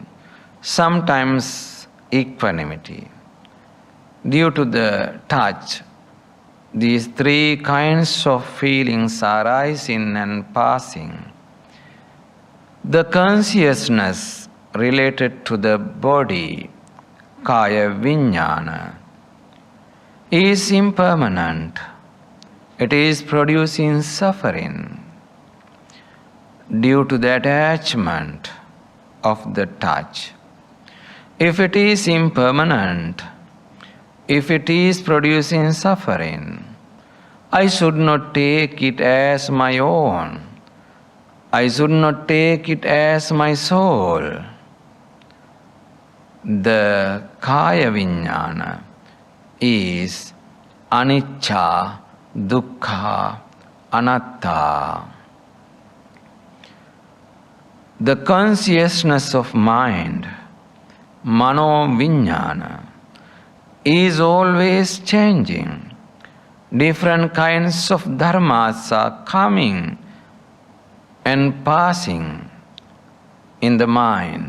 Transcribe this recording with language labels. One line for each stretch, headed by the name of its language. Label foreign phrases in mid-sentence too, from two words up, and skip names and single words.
English: Sometimes equanimity. Due to the touch, these three kinds of feelings are arising and passing. The consciousness related to the body,
Sanskrit: kaya vijnana,
English: is impermanent. It is producing suffering due to the attachment of the touch. If it is impermanent, if it is producing suffering, I should not take it as my own. I should not take it as my soul. The
Sanskrit: kaya vijnana
English: is
Pali: anicca, dukkha, anatta.
English: The consciousness of mind,
Sanskrit: mano vijnana,
English: is always changing. Different kinds of dharmas are coming and passing in the mind.